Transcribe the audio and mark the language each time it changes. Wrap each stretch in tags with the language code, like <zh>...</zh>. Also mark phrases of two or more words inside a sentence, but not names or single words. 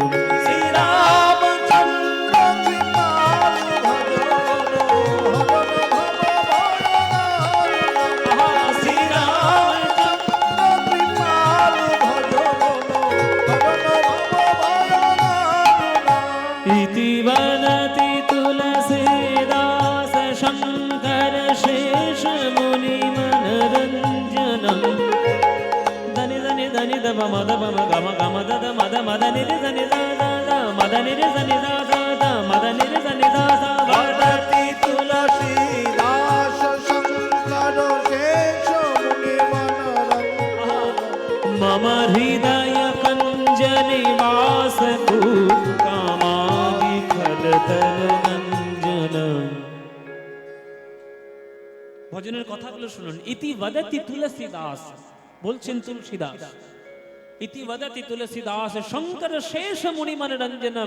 <sa>श्री रामचंद्र कृपालु श्री रामचंद्र कृपालु इति वदति तुलसीदास शंकर शेष मुनि मनरंजनम्। धनि धनि धनि दम मद मम गम गम दद मद मद निरि धनि दा दा दा मद निरि धनि दा दा दा मद निरि धनि दा दा। वदति तुलसीदास शंकर शेष मुनि मनरंजनम्। मम हृदय कंज निवास तु</sa> <bn>ভজনের কথাগুলো শুনুন।</bn> <sa>ইতি বদতি তুলসীদাস,</sa> <bn>বলছেন তুলসীদাস,</bn> <sa>ইতি বদতি তুলসীদাস শঙ্কর শেষ মুনি মনোরঞ্জনম।</sa>